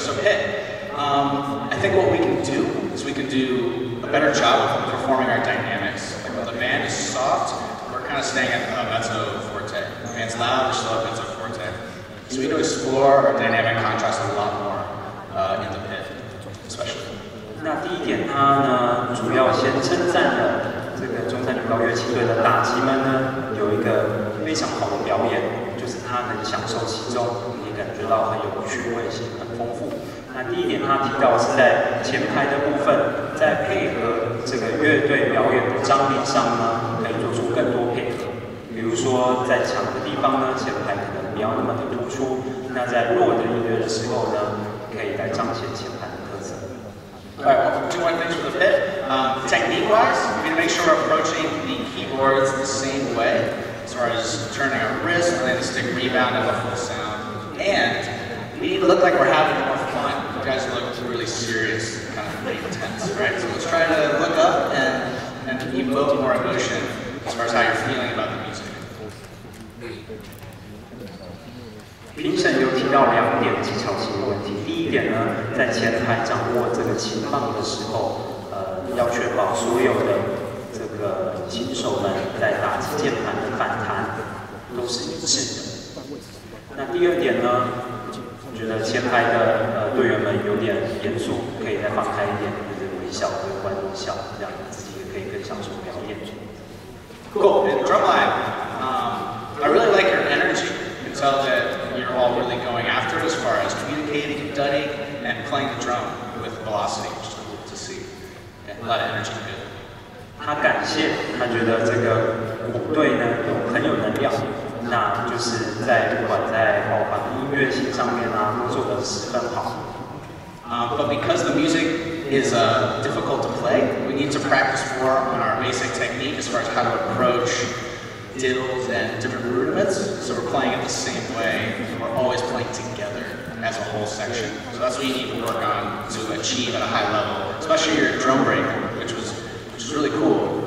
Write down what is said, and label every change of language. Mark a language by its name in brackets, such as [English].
[English] So, Pitt, I think what we can do is we can do a better job of performing our dynamics. Like when the band is soft, we're kind of staying at mezzo forte. When the band's loud, we're still at mezzo forte. So we need to explore our dynamic contrast a lot more in the pit, especially. [Chinese] 那第一点，他呢主要先称赞了这个中山女高乐器队的打击们呢有一个非常好的表演，就是他能享受其中，你感觉到很有趣味性，很丰富。那第一点，他提到是在前排的部分，在配合这个乐队表演的张力上呢，可以做出更多配合。比如说在强的地方呢，前排可能不要那么的突出；那在弱的音乐的时候呢，可以来彰显前排的特色。 [English] Alright, well, 2 more things for the pit. Technique-wise, we need to make sure we're approaching the keyboards the same way, as far as turning our wrist, letting the stick rebound at a full sound. And we need to look like we're having more fun. You guys look really serious, kind of really intense, right? So let's try to look up and evoke more emotion as far as how you're feeling about the music. [Chinese] 评审有提到2点技巧性的问题。第一点呢，在前排掌握这个琴棒的时候，要确保所有的这个琴手们在打击键盘的反弹都是一致的。那第二点呢，我觉得前排的队员们有点严肃，可以再放开一点，就是微笑跟观众笑，这样自己也可以更享受表演。 [English] Cool. And drumline, I really like your energy. You can tell that you're all really going after it as far as communicating, dudding, and playing the drum with velocity, which is cool to see. Yeah, a lot of energy, good. [Chinese] 他感谢，他觉得这个鼓队呢很有能量，那就是不管在包含音乐性上面啊，都做得十分好。 [English] But because the music is difficult to play, we need to practice more on our basic technique as far as how to approach diddles and different rudiments. So we're playing it the same way, and we're always playing together as a whole section. So that's what you need to work on to achieve at a high level, especially your drum break, which is really cool.